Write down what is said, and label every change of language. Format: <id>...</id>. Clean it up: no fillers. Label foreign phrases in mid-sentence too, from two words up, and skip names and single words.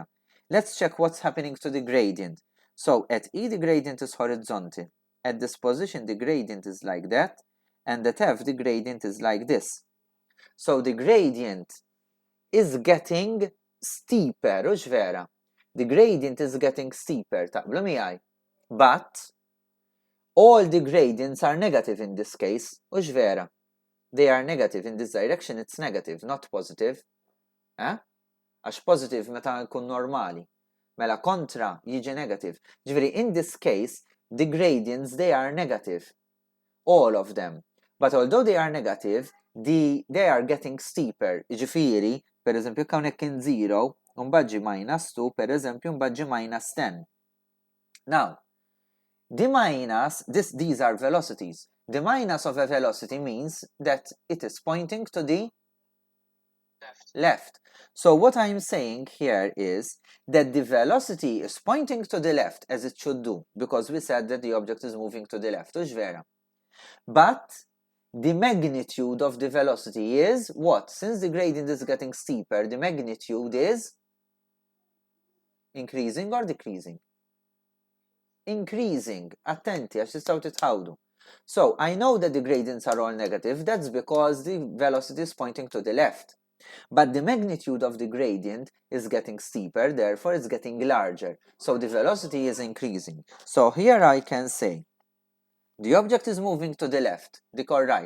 <en>Let's check what's happening to the gradient. So at E, the gradient is horizontal. At this position, the gradient is like that. And at F, the gradient is like this. So the gradient is getting steeper, which vera. The gradient is getting steeper,</en> <mt>taqblu miegħi.</mt> <en>But all the gradients are negative in this case, which vera. They are negative in this direction, it's negative, not positive.</en> <mt>Għax positive meta jkun normali. Mela kontra jiġi negative.</mt> <en>Ġifieri in this case, the gradients they are negative. All of them. But although they are negative, they are getting steeper.</en> <mt>Ġifieri, per eżempju, hawnhekk kien 0, mbagħad -2, per eżempju, mbagħad -10.</mt> <en>Now, these are velocities. The minus of a velocity means that it is pointing to the left. So what I'm saying here is that the velocity is pointing to the left as it should do, because we said that the object is moving to the left, which vera. But the magnitude of the velocity is what? Since the gradient is getting steeper, the magnitude is increasing or decreasing? Increasing.</en> <mt>Attenti, għax tistgħu titħawdu.</mt> <en>So I know that the gradients are all negative. That's because the velocity is pointing to the left. But the magnitude of the gradient is getting steeper, therefore it's getting larger. So the velocity is increasing. So here I can say the object is moving to the left, or right.</en>